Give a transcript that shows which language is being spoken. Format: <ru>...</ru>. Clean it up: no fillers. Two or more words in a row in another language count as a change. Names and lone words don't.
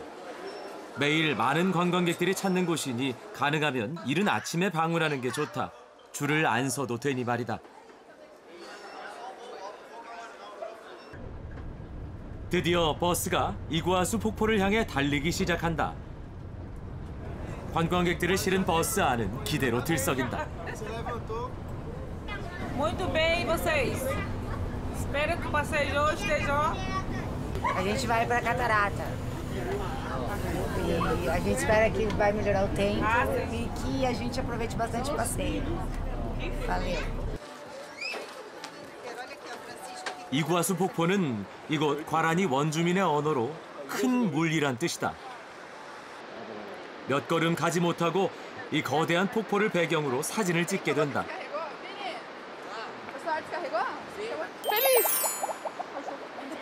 <ko>매일 많은 관광객들이 찾는 곳이니 가능하면 이른 아침에 방문하는 게 좋다. 줄을 안 서도 되니 말이다. 드디어 버스가 이구아수 폭포를 향해 달리기 시작한다. 관광객들을 실은 버스 안은 기대로 들썩인다.</ko> <pt>Muito bem, e vocês? Espero que o passeio de hoje esteja. A gente vai para a catarata. E a gente espera que vai melhorar o tempo e que a gente aproveite bastante o passeio. Valeu.</pt> <ko>이구아수 폭포는 이곳 과라니 원주민의 언어로 큰 물이란 뜻이다. 몇 걸음 가지 못하고 이 거대한 폭포를 배경으로 사진을 찍게 된다.</ko>